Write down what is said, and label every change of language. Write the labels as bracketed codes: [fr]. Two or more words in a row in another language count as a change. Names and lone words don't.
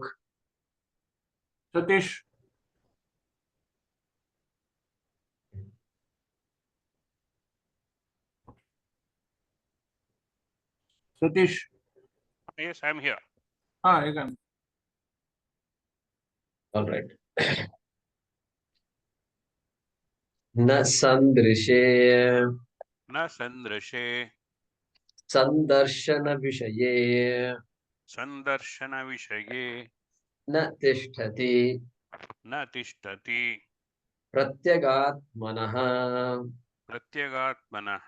[en] Satish. Satish. Yes, I'm here. You can. All right. [sa] न सन्दृशे न सन्दृशे सन्दर्शन विषये सन्दर्शनविषये न तिष्ठति न तिष्ठति pratyagatmanaha प्रत्यगात्मनः